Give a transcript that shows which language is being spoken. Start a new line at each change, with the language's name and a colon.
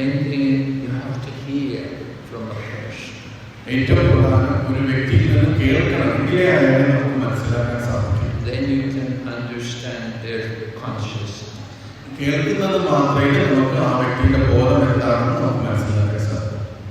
English: thing you have to hear from a person.
Malayalam: ഏറ്റവും പ്രധാനം ഒരു വ്യക്തിയിൽ നിന്ന് കേൾക്കണമെങ്കിലേ അയാളെ നമുക്ക് മനസ്സിലാക്കാൻ സാധിക്കും.
English: Then you can understand their consciousness.
Malayalam: കേൾക്കുന്നത് മാത്രമേ നമുക്ക് ആ വ്യക്തിയുടെ ബോധം എന്താണെന്ന് നമുക്ക് മനസ്സിലാക്കാൻ സാധിക്കും.